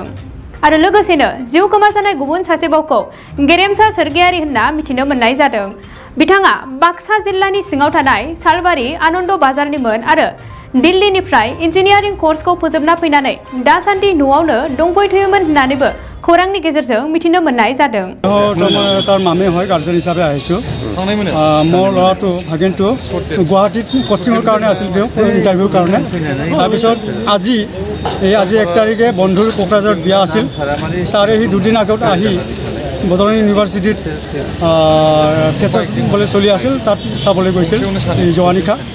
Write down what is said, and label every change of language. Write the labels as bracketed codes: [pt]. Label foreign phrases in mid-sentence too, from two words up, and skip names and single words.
[brx] आरो लोगोसेनो जिउ गोमाजानाय गुबुन सासेबावखौ गेरेमसा सोरगियारि होनना मिथिनो मोननाय जादों। बिथाङा बाक्सा जिल्लानि सिङाव थानाय सालबारि आनन्द बाजारनिमोन आरो दिल्लीनिफ्राय इन्जिनियारिं कर्सखौ फोजोबना फैनानै दासान्दि न'आवनो दंफैथ'योमोन होननानैबो खौरांनि गेजेरजों मिथिनो मोननाय जादों। [as] তাৰ মামে হয় গাৰ্জেন হিচাপে আহিছোঁ। মোৰ ল'ৰাটো ভাগিনটো গুৱাহাটীত কোচিঙৰ কাৰণে আছিল, তেওঁ ইণ্টাৰভিউৰ কাৰণে। তাৰপিছত আজি 1 তাৰিখে বন্ধুৰ কোকৰাঝাৰত বিয়া আছিল। তাৰে সি দুদিন আগত আহি বড'লেণ্ড ইউনিভাৰ্চিটিত ফ্ৰেছাৰ্ছ বুলি চলি আছিল, তাত চাবলৈ গৈছিল যোৱা নিশা।